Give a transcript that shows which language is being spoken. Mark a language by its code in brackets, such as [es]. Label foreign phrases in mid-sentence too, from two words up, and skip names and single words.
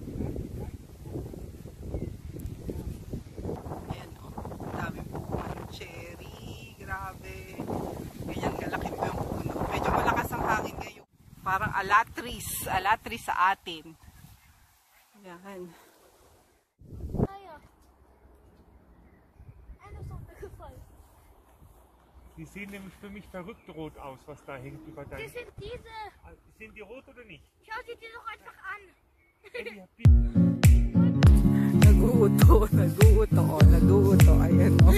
[tl] Ayan o, dami po cherry, grabe. Ganyan kalaki po yung puno. Medyo malakas ang hangin ngayon. Parang alatris sa atin. Ayan. [de] Die sehen nämlich für mich verrückt rot aus, was da hängt über dein... Das sind diese. Sind die rot oder nicht? Schau sie dir doch einfach an. [tl] Naguuto. Ayan o.